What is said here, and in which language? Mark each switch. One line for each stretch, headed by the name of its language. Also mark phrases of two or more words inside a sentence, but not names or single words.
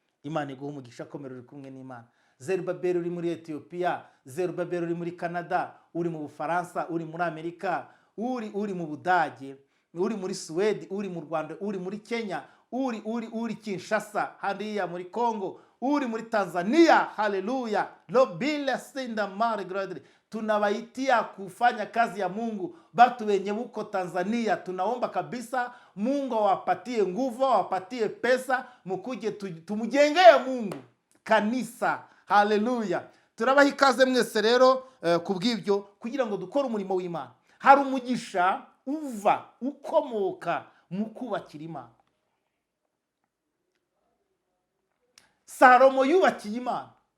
Kinyarwanda: Imana iguhe umugisha, komera, uri kumwe n'Imana. Zerubabeli uri muri Ethiopia, Zerubabeli uri muri Canada, uri mu Bufaransa, uri muri Amerika, uri, uri mu Budage, uri muri Suwede, uri mu Rwanda, uri muri Kenya, uri, uri, uri Kinshasa, hariya muri Congo, uri muri Tanzania, haleluya. Robile sinda mare gradre.
Swahili: Tunawaitia kufanya kazi ya Mungu. Batu wenye huko Tanzania, tunaomba kabisa Mungu awapatie nguvu, awapatie pesa, mukuje tu-, tumujengee Mungu kanisa. Haleluya.
Kinyarwanda: Turabaha ikaze mwese rero, eh, ku bw'ibyo, kugira ngo dukore umurimo w'Imana. Hari umugisha uva, ukomoka mu kubakira Imana. Salomo yubakiye Imana.